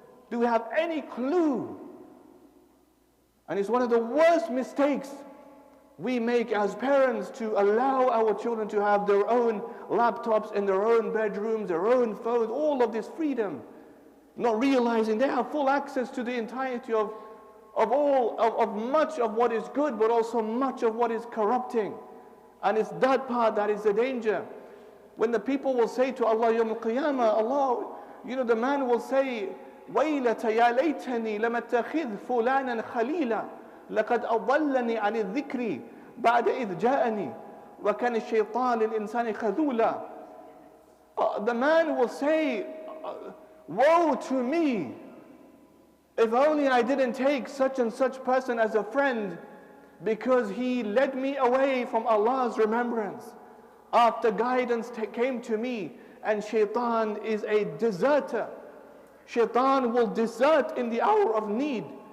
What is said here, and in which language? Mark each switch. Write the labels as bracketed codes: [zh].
[en] Do we have any clue? And it's one of the worst mistakes we make as parents to allow our children to have their own laptops in their own bedrooms, their own phones, all of this freedom. Not realizing they have full access to the entirety of much of what is good, but also much of what is corrupting. And it's that part that is the danger. When the people will say to Allah, Yawm al-Qiyamah, Allah, the man will say, [ar] وَيْلَةَ يَا لَيْتَنِي لَمَ اتَّخِذْ فُلَانًا خَلِيلًا لَقَدْ أَضَلَّنِي عَنِ الذِّكْرِ بَعْدَ إِذْ جَاءَنِي وَكَانَ الشَّيْطَانُ لِلْإِنسَانِ خَذُولًا. [en] The man will say, woe to me, if only I didn't take such and such person as a friend, because he led me away from Allah's remembrance after guidance came to me. And shaitan is a deserter. Shaitan will desert in the hour of need.